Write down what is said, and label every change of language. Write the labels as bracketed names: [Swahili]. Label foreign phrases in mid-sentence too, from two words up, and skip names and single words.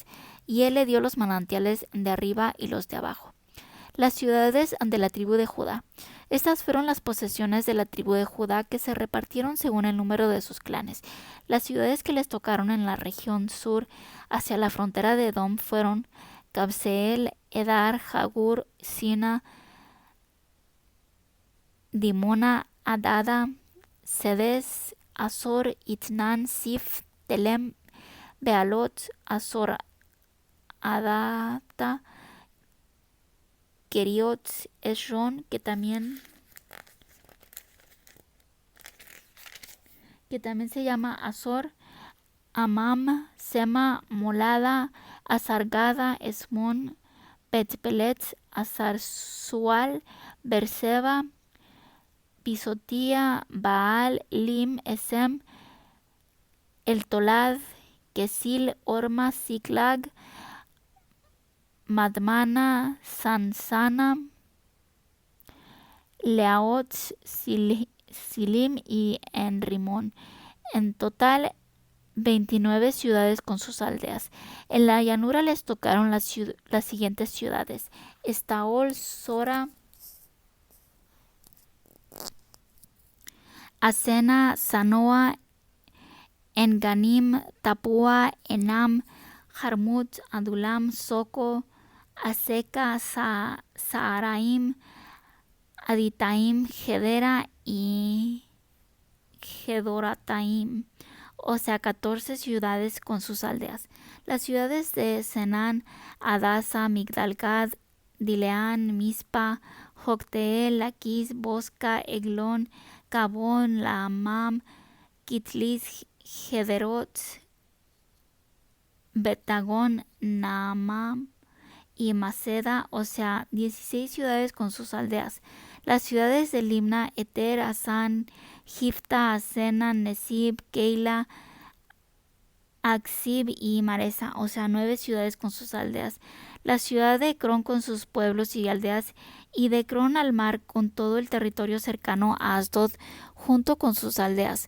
[Spanish] Y él le dio los manantiales de arriba y los de abajo. Las ciudades de la tribu de Judá. Estas fueron las posesiones de la tribu de Judá, que se repartieron según el número de sus clanes. Las ciudades que les tocaron en la región sur hacia la frontera de Edom fueron Cabseel, Edar, Jagur, Sina, Dimona, Adada, Sedes, Azor, Itnan, Sif, Telem, Bealot, Azor, Adata, Keriot, Esron, que también se llama Azor, Amam, Sema, Molada, Azargada, Esmón, Betpelet, Azarzual, Berseba, Pisotía, Baal, Lim, Esem, El Tolad, Kesil, Orma, Ziklag, Madmana, Sansana, Leaot, Silim y Enrimón. En total, 29 ciudades con sus aldeas. En la llanura les tocaron las siguientes ciudades: Estaol, Sora, Asena, Sanoa, En-Ganim, Tapua, Enam, Jarmut, Adulam, Soco, Aseca, Saaraim, Aditaim, Gedera y Gedorataim, o sea, 14 ciudades con sus aldeas. Las ciudades de Senán, Adasa, Migdalgad, Dileán, Mispa, Jocteel, Laquis, Bosca, Eglón, Cabón, Laamam, Kitlis, Gederot, Betagón, Naamam y Maceda, o sea, 16 ciudades con sus aldeas. Las ciudades de Limna, Eter, Asán, Gifta, Asena, Nesib, Keila, Aksib y Maresa, o sea, 9 ciudades con sus aldeas. La ciudad de Ecrón con sus pueblos y aldeas, y de Ecrón al mar con todo el territorio cercano a Asdod, junto con sus aldeas.